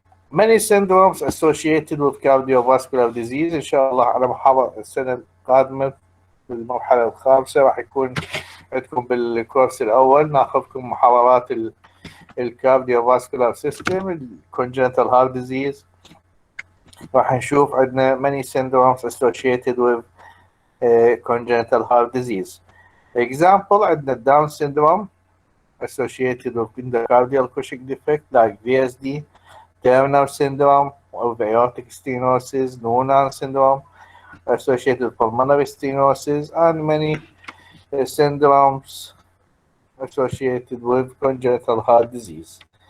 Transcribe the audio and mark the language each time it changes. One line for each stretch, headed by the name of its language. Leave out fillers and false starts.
English: Many syndromes associated with cardiovascular disease.
Arabic: إن شاء الله على محاضرة السنة القادمة بالمرحلة الخامسة راح يكون عندكم بالكورس الأول ناخذكم محاضرات
English: الكارديوفاسكولار سيستم الكونجنتال heart disease.
Arabic: راح نشوف عندنا
English: many syndromes associated with congenital heart disease. Example عندنا Down syndrome associated with endocardial Cushing defect like VSD, Turner syndrome of aortic stenosis, Noonan syndrome associated with pulmonary stenosis, and many syndromes associated with congenital heart disease.